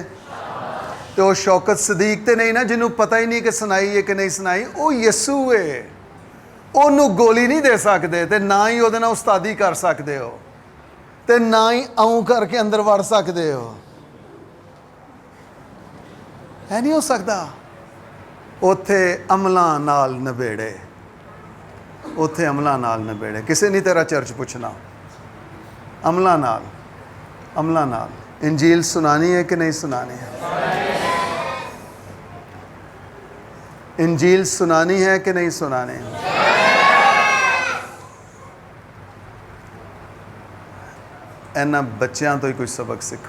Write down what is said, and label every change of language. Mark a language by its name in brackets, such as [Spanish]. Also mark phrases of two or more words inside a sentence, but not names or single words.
[Punjabi] تو شوکت صدیق تے نہیں نا جنہوں پتہ ہی نہیں کہ سنائی ہے کہ نہیں سنائی. [Urdu] وہ یسوع ہے. [Punjabi] انہوں گولی نہیں دے سکتے تے نہ ہی وہ استادی کر سکتے ہو تے نہ ہی آؤں کر کے اندر وڑ سکتے ہو. ہے نہیں ہو سکتا. اوتھے عملاں نال نبیڑے. اوتھے عملاں نال نبیڑے. کسے نہیں تیرا چرچ پوچھنا. عملاں نال. عملاں نال. انجیل سنانی ہے کہ نہیں سنانی ہے؟ انجیل سنانی ہے کہ نہیں سنانی ہے؟ اینا بچیاں تو ہی کوئی سبق سکھو.